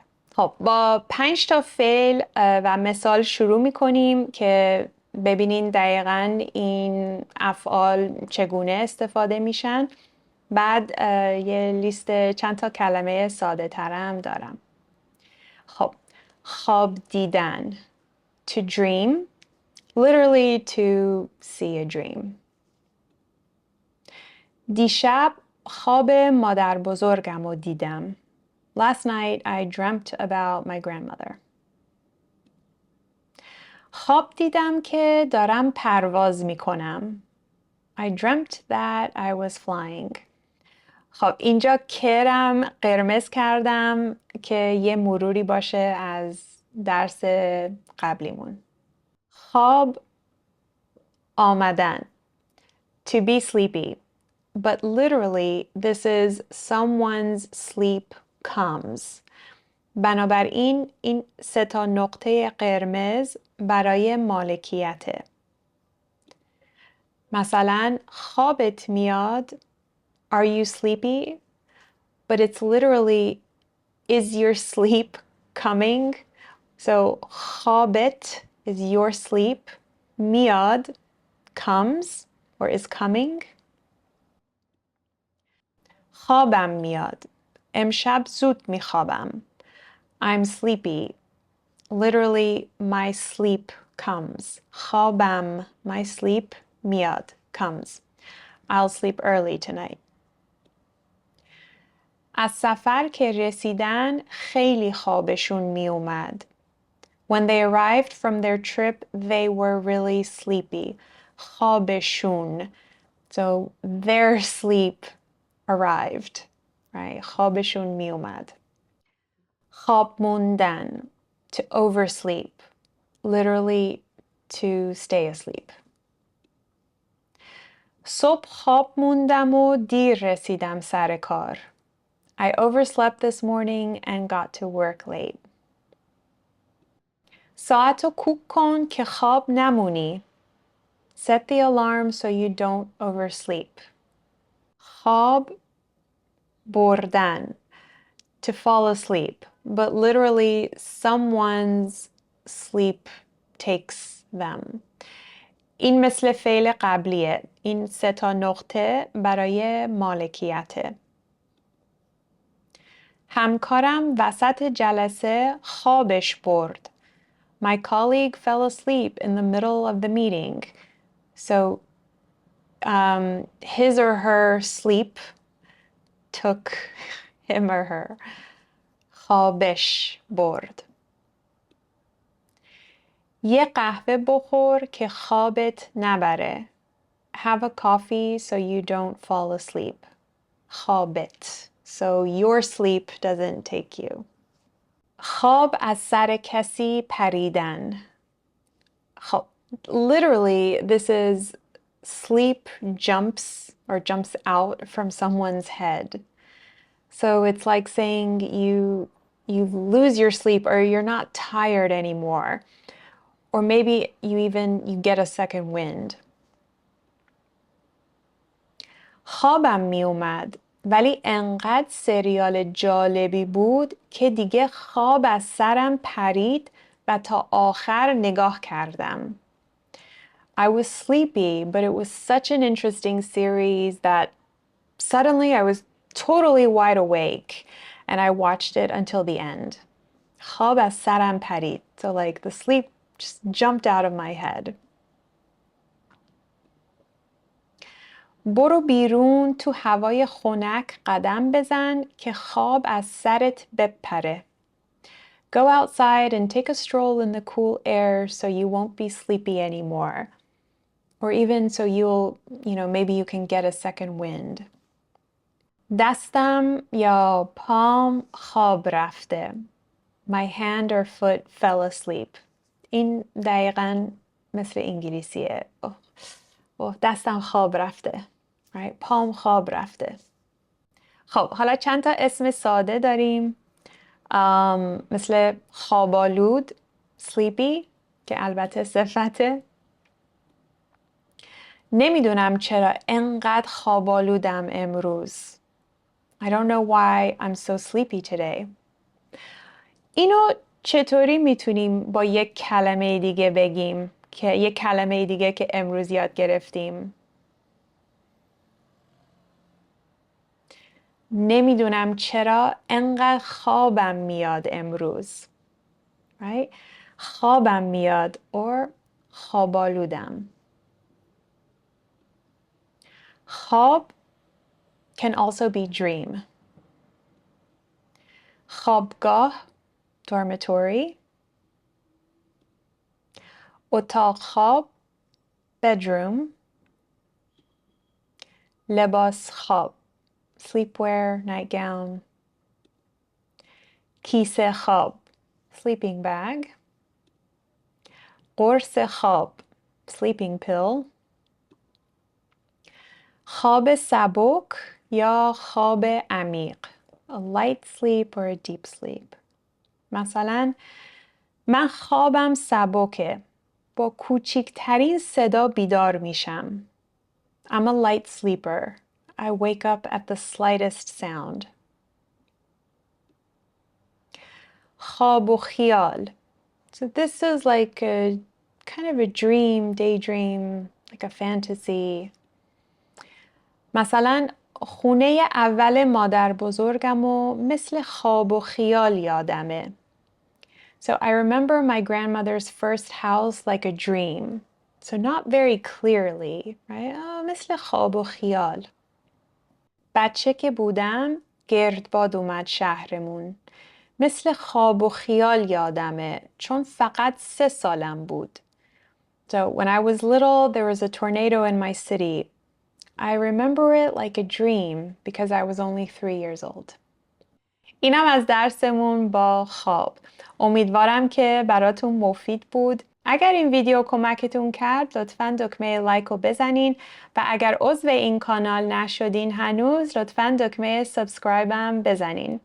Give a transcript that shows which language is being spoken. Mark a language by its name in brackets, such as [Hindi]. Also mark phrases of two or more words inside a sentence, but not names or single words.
[Persian] خب با 5 تا فعل و مثال شروع میکنیم که ببینین دقیقاً این افعال چگونه استفاده میشن. بعد یه لیست چند تا کلمه ساده ترم دارم. [English] خب [Persian] خواب دیدن [English] to dream, literally to see a dream. [Persian] دیشب خواب مادر بزرگم رو دیدم. [English] Last night I dreamt about my grandmother. [Persian] خواب دیدم که دارم پرواز می کنم. [English] I dreamt that I was flying. [Persian] خب اینجا کرم قرمز کردم که یه مروری باشه از درس قبلیمون. خواب آمدن [English] to be sleepy, but literally this is someone's sleep comes. [Persian] بنابراین این 3 تا نقطه قرمز برای مالکیته. مثلا خوابت میاد [English] are you sleepy? But it's literally is your sleep coming? So خوابت is your sleep. میاد comes or is coming. [Persian] خوابم میاد. امشب زود میخوابم. [English] I'm sleepy. Literally my sleep comes. خوابم my sleep میاد comes. I'll sleep early tonight. [Persian] از سفر که رسیدن خیلی خوابشون می اومد. [English] When they arrived from their trip, they were really sleepy. خوابشون. So their sleep arrived. Right? [Persian] خوابشون می اومد. خواب موندن. [English] To oversleep. Literally to stay asleep. [Persian] صبح خواب موندم و دیر رسیدم سر کار. [English] I overslept this morning and got to work late. [Persian] ساعتو کوک کن که خواب نمونی. [English] Set the alarm so you don't oversleep. [Persian] خواب بردن. [English] To fall asleep. But literally someone's sleep takes them. [Persian] این مثل فعل قبلیه. این 3 تا نقطه برای مالکیته. همکارم وسط جلسه خوابش برد. [English] My colleague fell asleep in the middle of the meeting. So his or her sleep took him or her. [Persian] خوابش برد. یه قهوه بخور که خوابت نبره. [English] Have a coffee so you don't fall asleep. [Persian] خوابت. [English] So your sleep doesn't take you. [Persian] خواب از سر کسی پریدن. خواب. [English] Literally, this is sleep jumps out from someone's head. So it's like saying you lose your sleep or you're not tired anymore. Or maybe you get a second wind. [Persian] خوابم می اومد ولی انقدر سریال جالبی بود که دیگه خواب از سرم پرید و تا آخر نگاه کردم. [English] I was sleepy, but it was such an interesting series that suddenly I was totally wide awake and I watched it until the end. [Persian] خواب از سرم پرید. [English] So like the sleep just jumped out of my head. [Persian] برو بیرون تو هوای خنک قدم بزن که خواب از سرت بپره. [English] Go outside and take a stroll in the cool air so you won't be sleepy anymore. Or even so maybe you can get a second wind. [Persian] دستم یا پام خواب رفته. [English] My hand or foot fell asleep. [Persian] این دقیقاً مثل انگلیسیه. دستم خواب رفته. Right? پام خواب رفته. خب حالا چند تا اسم ساده داریم. مثل خوابالود sleepy که البته صفته. نمیدونم چرا انقدر خوابالودم امروز. [English] I don't know why I'm so sleepy today. [Persian] اینو چطوری میتونیم با یک کلمه دیگه بگیم که یک کلمه دیگه که امروز یاد گرفتیم؟ نمیدونم چرا انقدر خوابم میاد امروز. [English] Right? [Persian] خوابم میاد or خوابالودم. [English] خواب can also be dream. [Persian] خوابگاه dormitory. اتاق خواب bedroom. لباس خواب [English] sleepwear, nightgown. [Persian] کیسه خواب [English] sleeping bag. [Persian] قرص خواب [English] sleeping pill. [Persian] خواب سبک یا خواب عمیق [English] a light sleep or a deep sleep. [Persian] مثلا من خوابم سبکه. با کوچکترین صدا بیدار میشم. [English] I'm a light sleeper. I wake up at the slightest sound. [Persian] خواب و خیال. [English] So this is like a kind of a dream, daydream, like a fantasy. [Persian] مثلا خونه اول مادر بزرگم و مثل خواب و خیال یادمه. [English] So I remember my grandmother's first house like a dream. So not very clearly, right? [Persian] مثل خواب و خیال. بچه که بودم گردباد اومد شهرمون. مثل خواب و خیال یادمه چون فقط 3 سالم بود. [English] So when I was little, there was a tornado in my city. I remember it like a dream because I was only 3 years old. [Persian] اینم از درسمون با خواب. امیدوارم که براتون مفید بود. اگر این ویدیو کمکتون کرد لطفاً دکمه لایک رو بزنین و اگر عضو این کانال نشدین هنوز لطفاً دکمه سابسکرایبم بزنین.